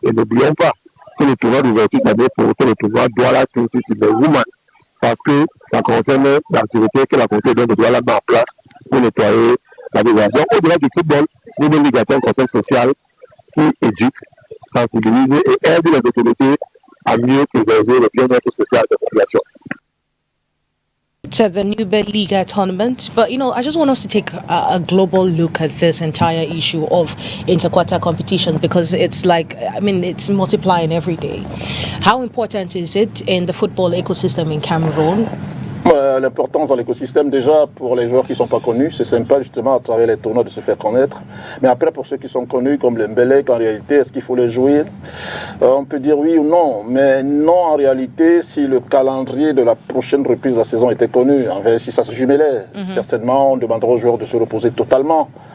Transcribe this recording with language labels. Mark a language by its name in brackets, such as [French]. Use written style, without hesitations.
[French] Et n'oublions pas que le tournoi d'ouverture d'année pour le tournoi Douala City de Woman, parce que ça concerne l'activité que la communauté de Douala met en place pour nettoyer la ville. Donc au-delà du football, nous devons ligater un conseil social qui éduque, sensibilise et aide les autorités à mieux préserver le bien-être social de la population. [English] To the New Bell Liga tournament, but I just want us to take a global look at this entire issue of interquarter competition because it's it's multiplying every day. How important is it in the football ecosystem in Cameroon? [French] L'importance dans l'écosystème, déjà pour les joueurs qui ne sont pas connus, c'est sympa justement à travers les tournois de se faire connaître. Mais après, pour ceux qui sont connus, comme les Mbelek, en réalité, est-ce qu'il faut les jouer? On peut dire oui ou non, mais non en réalité si le calendrier de la prochaine reprise de la saison était connu. En fait, si ça se jumelait, certainement on demandera aux joueurs de se reposer totalement.